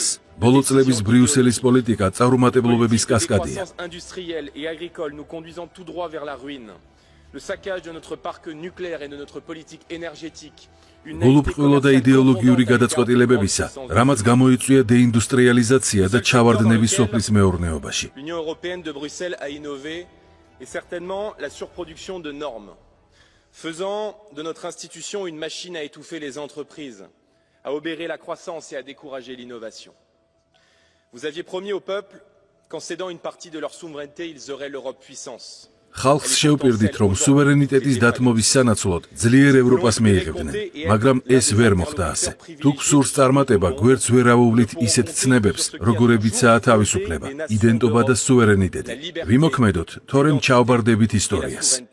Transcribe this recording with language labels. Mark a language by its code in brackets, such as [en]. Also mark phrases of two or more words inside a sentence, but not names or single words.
[ka] ბოლო წლების ბრიუსელის პოლიტიკა წარუმატებლობების კასკადია. გულუბრყვილო და იდეოლოგიური გადაწყვეტილებებისა, რამაც გამოიწვია დეინდუსტრიალიზაცია და ჩავარდნები სოფლის მეურნეობაში. [fr] Et certainement la surproduction de normes, faisant de notre institution une machine à étouffer les entreprises, à obérer la croissance et à décourager l'innovation. Vous aviez promis au peuple qu'en cédant une partie de leur souveraineté, ils auraient l'Europe puissance. [ka] ხალხს შევპირდით, რომ სუვერენიტეტის დათმობის სანაცვლოდ ძლიერ ევროპას მიიღებდნენ, მაგრამ ეს ვერ მოხდა ასე. თუ გსურს წარმატება, გვერდს ვერ ავუვლით ისეთ ცნებებს, როგორებიცაა თავისუფლება, იდენტობა და სუვერენიტეტი. ვიმოქმედოთ, თორემ ჩავბარდებით ისტორიას.